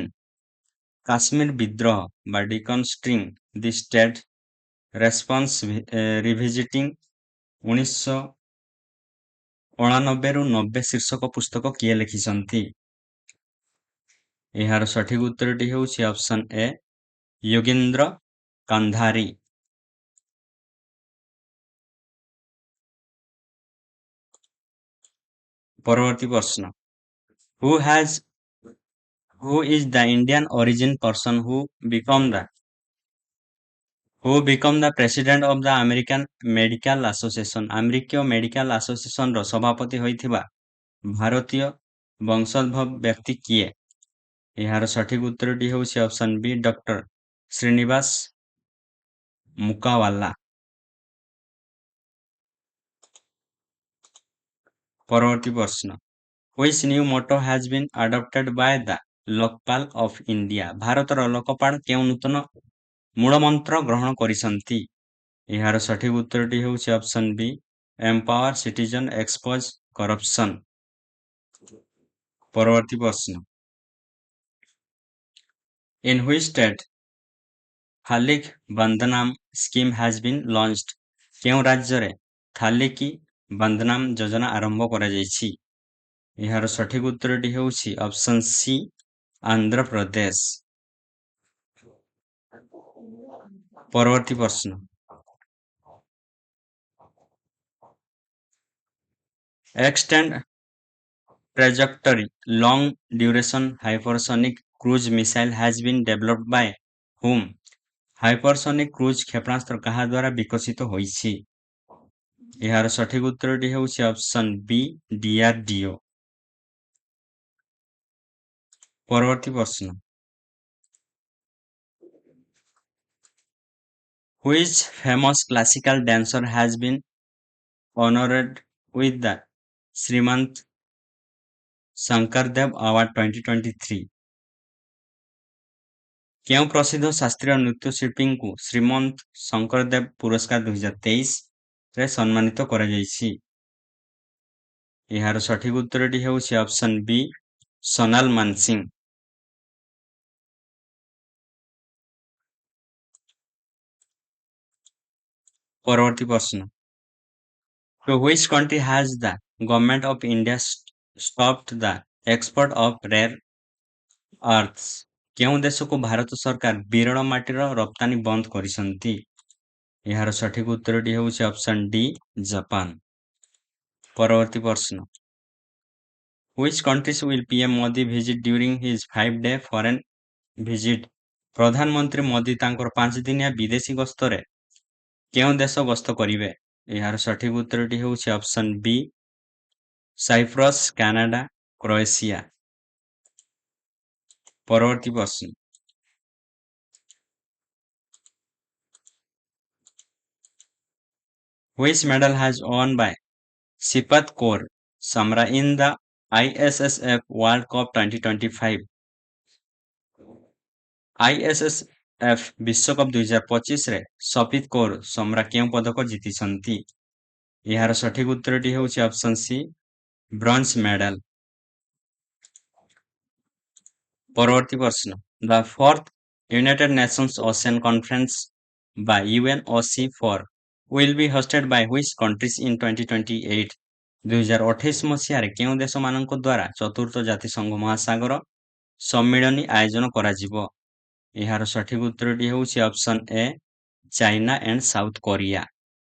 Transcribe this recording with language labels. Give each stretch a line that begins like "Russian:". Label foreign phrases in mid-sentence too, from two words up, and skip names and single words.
Odia: କାଶ୍ମୀର ବିଦ୍ରୋହ ବା ଡିକନଷ୍ଟ୍ରିଂ ଦି ଷ୍ଟେଟ୍ ରେସ୍ପନ୍ସ ରିଭିଜିଟିଂ 1989 ରୁ 90 ଶୀର୍ଷକ ପୁସ୍ତକ କିଏ ଲେଖିଛନ୍ତି? ଏହାର ସଠିକ ଉତ୍ତରଟି ହେଉଛି
English: option A
Odia: ଯୋଗେନ୍ଦ୍ର କାନ୍ଧାରୀ। ପରବର୍ତ୍ତୀ ପ୍ରଶ୍ନ,
English: who has who is the Indian origin person who become the president of the American Medical Association?
Odia: ଆମେରିକୀୟ ମେଡିକାଲ ଆସୋସିଏସନର ସଭାପତି ହୋଇଥିବା ଭାରତୀୟ ବଂଶୋଦ୍ଭବ ବ୍ୟକ୍ତି କିଏ? ଏହାର ସଠିକ ଉତ୍ତରଟି ହେଉଛି
English: option B Doctor
Odia: ଶ୍ରୀନିବାସ ମୁକାୱାଲା। ପରବର୍ତ୍ତୀ ପ୍ରଶ୍ନ,
English: which new motto has been adopted by the ଲୋକପାଲ of India?
Odia: ଭାରତର ଲୋକପାଳ କେଉଁ ନୂତନ ମୂଳମନ୍ତ୍ର ଗ୍ରହଣ କରିଛନ୍ତି? ଏହାର ସଠିକ ଉତ୍ତରଟି ହେଉଛି
English: option B empower citizen expose corruption.
Odia: ପରବର୍ତ୍ତୀ ପ୍ରଶ୍ନ,
English: in which state ଥାଲିକ ବନ୍ଦନାମ ସ୍କିମ୍ has been launched?
Odia: କେଉଁ ରାଜ୍ୟରେ ଥାଲିକି ବନ୍ଦନାମ ଯୋଜନା ଆରମ୍ଭ କରାଯାଇଛି? ଏହାର ସଠିକ ଉତ୍ତରଟି ହେଉଛି
English: option C
Odia: ଆନ୍ଧ୍ରପ୍ରଦେଶ। ପରବର୍ତ୍ତୀ ପ୍ରଶ୍ନ,
English: extend trajectory long duration hypersonic cruise missile has been developed by whom?
Odia: ହାଇପରସୋନିକ କ୍ରୁଜ କ୍ଷେପଣାସ୍ତ୍ର କାହା ଦ୍ୱାରା ବିକଶିତ ହୋଇଛି? ଏହାର ସଠିକ ଉତ୍ତରଟି ହେଉଛି
English: option B DRDO.
Odia: ପରବର୍ତ୍ତୀ ପ୍ରଶ୍ନ,
English: which famous classical dancer has been honored with the ଶ୍ରୀମନ୍ତ ଶଙ୍କରଦେବ ଆୱାର୍ଡ 2023?
Odia: କେଉଁ ପ୍ରସିଦ୍ଧ ଶାସ୍ତ୍ରୀୟ ନୃତ୍ୟଶିଳ୍ପୀଙ୍କୁ ଶ୍ରୀମନ୍ତ ଶଙ୍କରଦେବ ପୁରସ୍କାର 2023 ରେ ସମ୍ମାନିତ କରାଯାଇଛି? ଏହାର ସଠିକ ଉତ୍ତରଟି ହେଉଛି
English: option B
Odia: ସୋନାଲ ମାନସିଂ। ପରବର୍ତ୍ତୀ ପ୍ରଶ୍ନ,
English: to which country has the government of India stopped the export of rare earths?
Odia: କେଉଁ ଦେଶକୁ ଭାରତ ସରକାର ବିରଳ ମାଟିର ରପ୍ତାନି ବନ୍ଦ କରିଛନ୍ତି? ଏହାର ସଠିକ ଉତ୍ତରଟି ହେଉଛି
English: option D Japan.
Odia: ପରବର୍ତ୍ତୀ ପ୍ରଶ୍ନ,
English: which countries will PM ମୋଦି visit during his 5-day foreign visit?
Odia: ପ୍ରଧାନମନ୍ତ୍ରୀ ମୋଦି ତାଙ୍କର 5 ଦିନିଆ ବିଦେଶୀ ଗସ୍ତରେ କେଉଁ ଦେଶ ଗସ୍ତ କରିବେ? ଏହାର ସଠିକ ଉତ୍ତରଟି ହେଉଛି
English: option B
Odia: ସାଇପ୍ରସ୍, କାନାଡା, କ୍ରୋଏସିଆ। ପରବର୍ତ୍ତୀ ପ୍ରଶ୍ନ,
English: which medal has won by Sipat Kaur Samra in the ISSF World Cup 2025?
Odia: ISSF ବିଶ୍ୱକପ 2025 ରେ ସପିତ କୌର ସମରା କେଉଁ ପଦକ ଜିତିଛନ୍ତି? ଏହାର ସଠିକ ଉତ୍ତରଟି ହେଉଛି
English: option C bronze medal.
Odia: ପରବର୍ତ୍ତୀ ପ୍ରଶ୍ନ,
English: the fourth United Nations Ocean Conference by UNOC for will be hosted by which countries in 2028?
Odia: 2028 ମସିହାରେ କେଉଁ ଦେଶମାନଙ୍କ ଦ୍ୱାରା ଚତୁର୍ଥ ଜାତିସଂଘ ମହାସାଗର ସମ୍ମିଳନୀ ଆୟୋଜନ କରାଯିବ? ଏହାର ସଠିକ ଉତ୍ତରଟି ହେଉଛି
English: option A China and South Korea.